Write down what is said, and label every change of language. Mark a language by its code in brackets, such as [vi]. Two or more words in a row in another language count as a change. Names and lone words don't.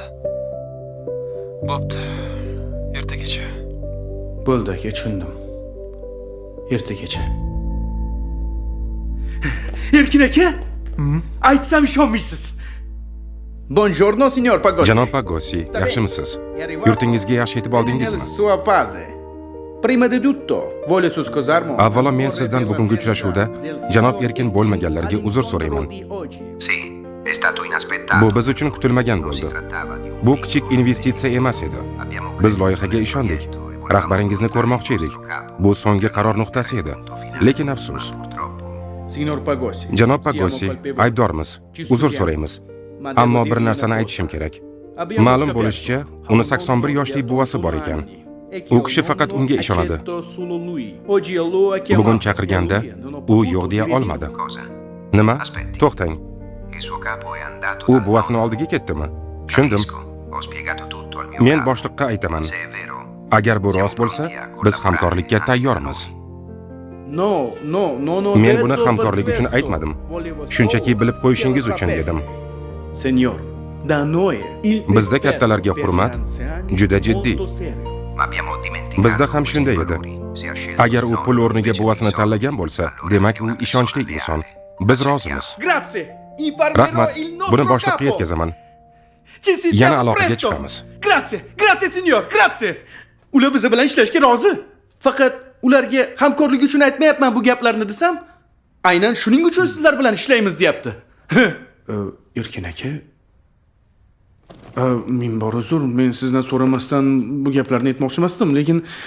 [uz] Bo'pti. Ertagacha. Bo'ldi aka, tushundim. Ertagacha. Erkin aka? Aytsam ishonmaysiz. [it] Buongiorno, signor Pagossi. [uz] Janob Pagossi, yaxshimisiz? Yurtingizga yaxshi yetib oldingizmi? [it] Sua pace. Prima di tutto, voglio scusarmi. [uz] Avvalo men sizdan bugungi uchrashuvda janob Erkin bo'lmaganlarga uzr so'rayman. [it] Sì, è stato inaspettato. [uz] Bu biz uchun kutilmagan bo'ldi. Bu kichik investitsiya emas edi. Biz loyihaga ishondik. Rahbaringizni ko'rmoqchi edik. Bu so'nggi qaror nuqtasi edi. Lekin afsus. Signor Pagossi. Janob Pagossi, aybdormiz. Uzr so'raymiz. Ammo bir narsani aytishim kerak. Ma'lum bo'lishicha, uni 81 yoshli buvasi bor ekan. U kishi faqat unga ishonadi. Bugun chaqirganda u yo'q deya olmadi. [it] Cosa? [uz] Nima? To'xtang. [it] Il suo capo è andato [uz] U [it] dal [uz] buvasini [it] vostro. [uz] oldiga ketdimi? Tushundim. [it] Capisco. Ho spiegato tutto al mio [uz] Men [it] capo. [uz] boshliqqa aytaman. [it] Se è vero. [uz] Agar bu rost bo'lsa, biz hamkorlikka tayyormiz. [it] No. [uz] Men buni hamkorlik uchun aytmadim. Shunchaki bilib qo'yishingiz uchun dedim. [it] Signor, da noi il [uz] Bizda kattalarga hurmat juda jiddiy. [it] Ma abbiamo dimenticato [uz] Bizda ham [it] questi [uz] shunday edi. [it] valori. Se ha scelto [uz] Agar u [it] noi [uz] pul o'rniga [it] il [uz] buvasini [it] suo [uz] tanlagan bo'lsa, demak u ishonchli inson. Biz rozimiz. [it] Grazie. Informerò [uz] Rahmat. [it] il nostro [uz] Buni boshliqqa [it] capo. [uz] yetkazaman. [it] Ci sentiamo [uz] Yana aloqaga [it] presto. [uz] chiqamiz. [it] Grazie signor, grazie. [uz] Ular biz bilan ishlashga rozi. Faqat ularga hamkorlik uchun aytmayapman bu gaplarni desam, aynan shuning uchun sizlar bilan ishlaymiz deyapti. Erkin aka, men bor uzr, men sizdan so'ramasdan bu gaplarni aytmoqchi emasdim, lekin